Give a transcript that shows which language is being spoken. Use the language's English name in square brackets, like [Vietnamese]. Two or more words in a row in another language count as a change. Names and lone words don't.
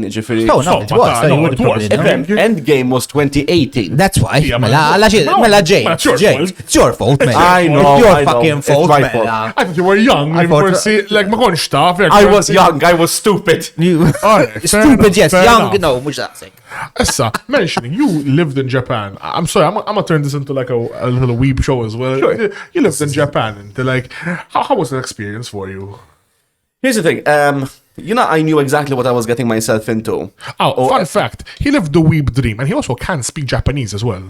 [English] No, it was. Endgame was 2018. That's why. James, it's your fault, man. I know. It's your fucking fault, man. I thought you were young. I was young. I was stupid. Stupid, yes. Young, no, [Maltese] mux daqsek. [English] Issa, mentioning you lived in Japan. I'm sorry, I'm gonna turn this into like a little weeb show as well. Sure. You lived in Japan, and like, how was that experience for you? Here's the thing. I knew exactly what I was getting myself into. Fun fact: he lived the weeb dream, and he also can speak Japanese as well.